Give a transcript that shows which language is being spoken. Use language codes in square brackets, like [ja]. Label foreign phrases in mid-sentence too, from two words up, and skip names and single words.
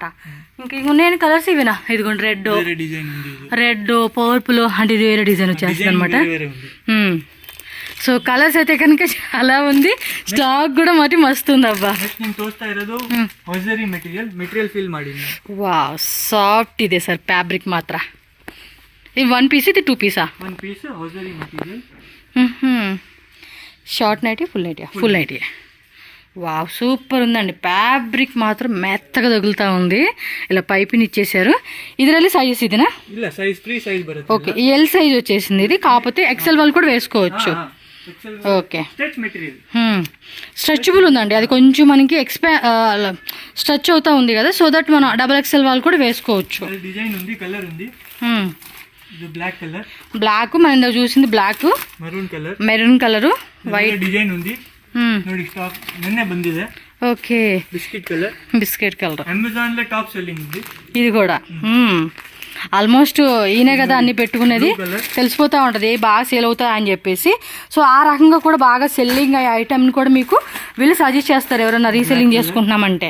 [te] ఇంక నేను కలర్స్ ఇవినా, ఇదిగోండి [en] red purple, [te] అంటే ఇది వేరే డిజైన్ వచ్చేస్తుంది అనమాట. సో కలర్స్ అయితే కనుక చాలా ఉంది, స్టాక్ కూడా మరి మస్తు ఉంది అబ్బా. [kn] వా సాఫ్ట్ ಇದೆ ಸರ್, ಫ್ಯಾಬ್ರಿಕ್ ಮಾತ್ರ. [te] ఇది 1 పీస్, ఇది 2 పీసా? [en] 1 piece hosiery material. short nightie, full nightie. wow super [te] ఉందండి. ఫ్యాబ్రిక్ మాత్రం మెత్తగా తగులుతూ ఉంది. ఇలా పైపింగ్ ఇచ్చేసారు. ಇದರಲ್ಲಿ సైజెస్ ఇదినా? ಇಲ್ಲ, ಸೈಜ್ 3 సైజ్ ಬರುತ್ತೆ. ఓకే, ఈ [en] L size [te] వచ్చేసింది ఇది. కాకపోతే ఎక్సెల్ వాళ్ళు కూడా వేసుకోవచ్చు. ఓకే, స్ట్రెచబుల్ ఉందండి. అది కొంచెం మనకి స్ట్రెచ్ అవుతా ఉంది కదా, [en] so that [te] మనం [en] double XL [te] వాళ్ళు కూడా వేసుకోవచ్చు. డిజైన్ ఉంది, కలర్ ఉంది. [en] black colour, [te] బ్లాక్ మనం ఇందాక చూసింది బ్లాక్, [en] maroon colour, [te] వైట్ డిజైన్ ఉంది [kn] ನೋಡಿ. ಸ್ಟಾಕ್ ನಿನ್ನೆ ಬಂದಿದೆ. [en] okay, biscuit colour [te] అమెజాన్ లో [en] top selling [te] ఉంది ఇది కూడా. ఆల్మోస్ట్ ఈయనే కదా అన్ని పెట్టుకునేది, తెలిసిపోతూ ఉంటుంది బాగా సేల్ అవుతాయి అని చెప్పేసి. సో ఆ రకంగా కూడా బాగా సెల్లింగ్ అయ్యే ఐటమ్ని కూడా మీకు వీళ్ళు సజెస్ట్ చేస్తారు ఎవరైనా రీసెల్లింగ్ చేసుకుంటున్నామంటే.